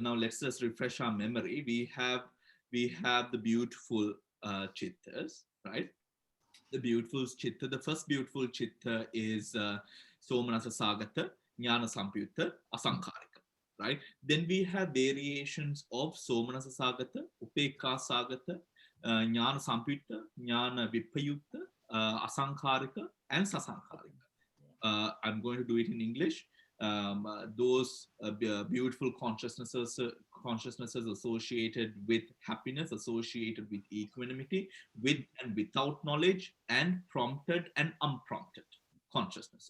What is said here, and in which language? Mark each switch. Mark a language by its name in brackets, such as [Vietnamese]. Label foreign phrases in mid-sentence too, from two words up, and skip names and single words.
[English] Now let's just refresh our memory. We have the beautiful chittas, right? The beautiful chitta. The first beautiful chitta is [Pali] Somanasa Sagata, Jnana Sampyutta, Asankarika, [English] right? Then we have variations of [Pali] Somanasa Sagata, Upekka Sagata, Jnana Sampyutta, Jnana Vipayutta, Asankarika, [English] and Sasankarika. I'm going to do it in English. Those beautiful consciousnesses associated with happiness, associated with equanimity, with and without knowledge, and prompted and unprompted consciousnesses.